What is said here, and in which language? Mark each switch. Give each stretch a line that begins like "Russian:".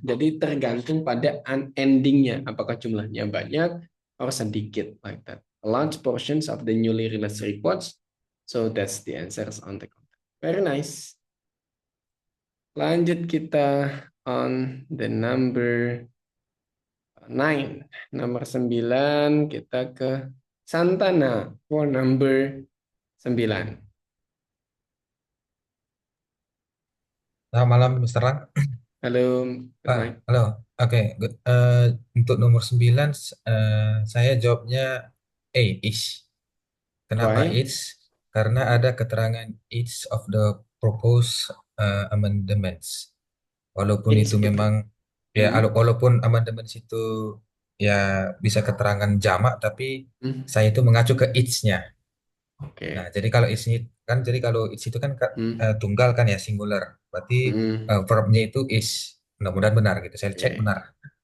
Indonesian: Jadi tergantung pada endingnya. Apakah jumlahnya banyak atau sedikit,
English: like that. A large portions of the newly released reports. So that's the answers on the content. Very nice.
Indonesian: Lanjut kita
English: on the number 9.
Indonesian: Nomor 9 kita ke Santana
English: for number 9.
Indonesian: Selamat malam, Mr. Lang.
English: Halo, good
Indonesian: halo. Oke, untuk nomor 9, saya jawabnya A, is. Kenapa
English: Why? is?
Indonesian: Karena ada keterangan
English: each of the proposed amendments.
Indonesian: Walaupun
English: It's
Indonesian: itu gitu. memang, ya, walaupun amendments itu ya bisa keterangan jamak, tapi saya itu mengacu ke each-nya. Oke. Nah, jadi kalau each kan, jadi kalau each itu kan tunggal kan ya, singular. Berarti verbnya itu is. Mudah-mudahan benar gitu. Saya cek benar.